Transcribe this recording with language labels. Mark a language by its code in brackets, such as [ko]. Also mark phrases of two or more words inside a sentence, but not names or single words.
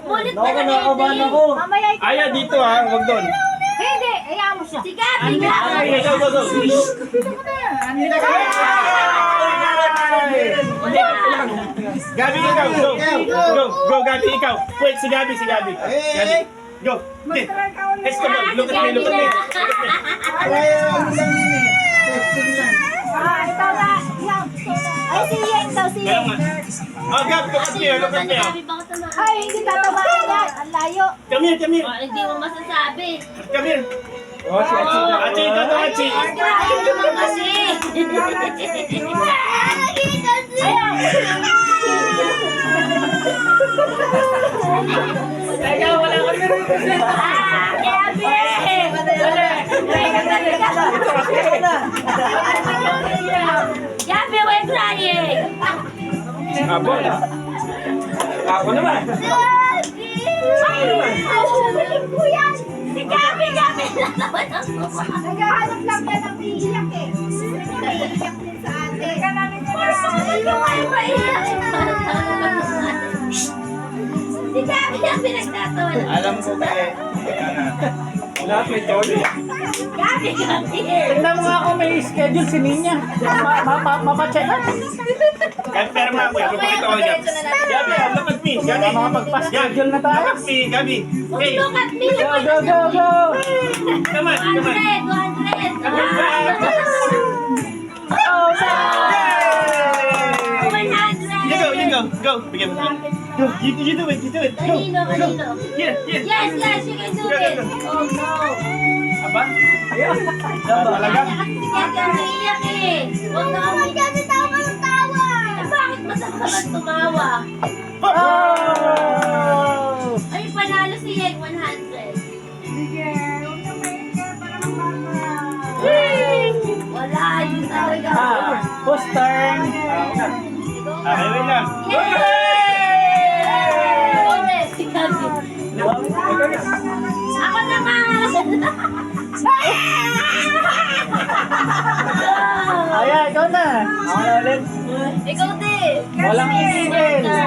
[tl] Mulit na lang ako. Mamaya ikaw. Aya, dito ha. Huwag doon. Hindi, aya mo siya. Si Gabi nga. [en] Okay, go. [tl] Gabi, ikaw. Go, Gabi, ikaw. Wait, si Gabi. Gabi, [en] go. Okay. Let's go. Look at me. [tl] Ikaw na. Ay, si Yen daw, si Kaya Yen. nga. Oh, Gab, [en] look at me. [tl] Gabi, baka tamaan. Ay, hindi tatamaan yan. Ang layo. [en] Come here. [tl] Oh, hindi mo masasabi. [en] Come here. [tl] Oh, si Achi na. Achi, ikaw na, Achi. Ay, naman kasi. Teka, wala ka rin. Gabi, [en] we're trying. [tl] Abol. Ako naman. Si Gabi natawa ng mukha. Naghahanap lang yan ng iiyak eh. Naiiyak din sa atin. Yung ay maiyak. Si Gabi ang pinagtatawa ng Alam ko kaya. Lahat may toyo. Gabi. Tignan mo nga ako may schedule si Ninya. Mapacheck up. Confirm ako. Ipapakita ko dyan. Gabi, [en] look at me. [tl] Gabi. Makapagpa-schedule na tayo. [en] Look at me, Gabi. Hey, Look at me. Go, go, go, go! come on. 100. Oh, no! You go. Go. [tl] Bigyan mo. [en] Go. You do it. Go. [tl] Kanino? [en] Here. Yes, you can do it. Oh no. [tl] Aba? Talaga? Kaya ka naiyak eh. Huwag na kami. Kasi tawa ka ng tawa. Bakit masama ka tumawa? Oh! Ay, panalo si Yen 100. Wala, yun talaga. [en] Whose turn? [tl] Okay, wait lang. Yay! Si Gabi. Ako naman! Ayan, ikaw na. Ako na ulit. Ikaw din! Walang isigil.